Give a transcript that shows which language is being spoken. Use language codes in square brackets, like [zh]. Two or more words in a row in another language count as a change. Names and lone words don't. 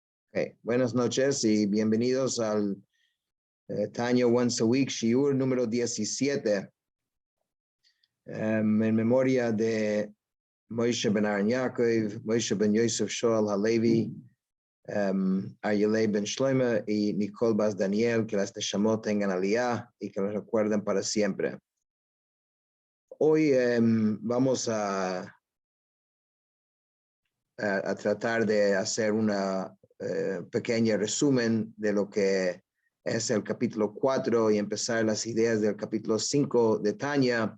[es] Okay. Buenas noches y bienvenidos al Tanya Once a Week Shiur número 17 en memoria de Moshe ben Aaron Yaakov, Moshe ben Yosef Shoel Halevi, Aryeh ben Shlomo y Nicole Bas Daniel, que las Neshamot tengan aliyah y que los recuerden para siempre. Hoy vamos a tratar de hacer una pequeña resumen de lo que es el capítulo 4 y empezar las ideas del capítulo 5 de Tanya.